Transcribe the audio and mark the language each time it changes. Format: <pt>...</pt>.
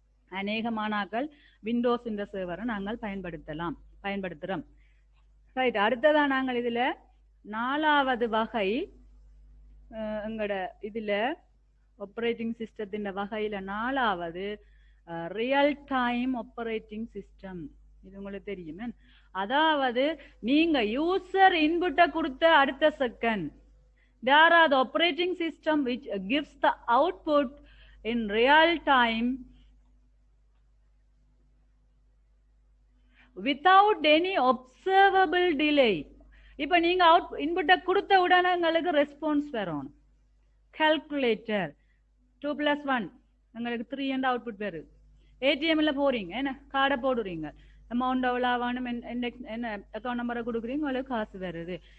<ta>அநேகமானாக்கள் Windows இந்த சர்வரை நாங்கள் பயன்படுத்துறோம். ரைட், அடுத்ததா நாங்கள் இதுல 4வது வகை எங்கட இதுல ஆபரேட்டிங் சிஸ்டத்தின் வகையில 4வது ரியல் டைம் ஆபரேட்டிங் சிஸ்டம். இது உங்களுக்கு தெரியுமே. அதாவது நீங்க யூசர் இன்புட்டை கொடுத்த அடுத்த second</ta> <en>there are the operating system which gives the output in real time without any observable delay.</en> <ta>இப்ப நீங்க இன்புட்டை கொடுத்த உடனே உங்களுக்கு ரெஸ்பான்ஸ் வரணும். கால்குலேட்டர் 2 + 1 உங்களுக்கு 3 என்ற அவுட்புட் வருது. ஏடிஎம்ல போறீங்க, என்ன கார்டை போடுறீங்க, அமௌண்ட் எவ்வளோ வேணும், என்ன அக்கௌண்ட் நம்பரை கொடுக்குறீங்க, உங்களுக்கு காசு வருது.</ta>